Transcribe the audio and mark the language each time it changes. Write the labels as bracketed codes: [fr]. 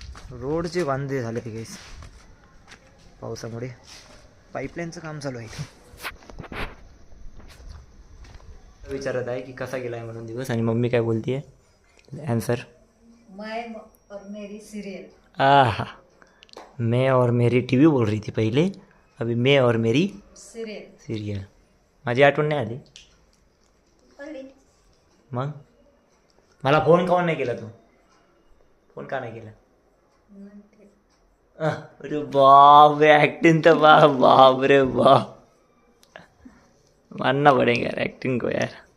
[mr] रोडचे वांदे झाले गाईस पावसामुळे. पाईपलाईनचं काम चालू आहे इथे. विचारत आहे की कसा गेला आहे म्हणून दिवस. आणि मम्मी काय बोलती आहे आन्सर, [hi] मैं और मेरी सीरियल. मैं और मेरी टी व्ही बोल रही थी पहिले, अभी मैं और मेरी सिरियल. [mr] माझी आठवण नाही आली मग. मला फोन काऊन नाही केला तू, फोन का नाही केला. [hi] अरे बाप रे, [mr] एक्टिंग तर [hi] बाप रे बाप, मानना पडेगा यार एक्टिंग को यार.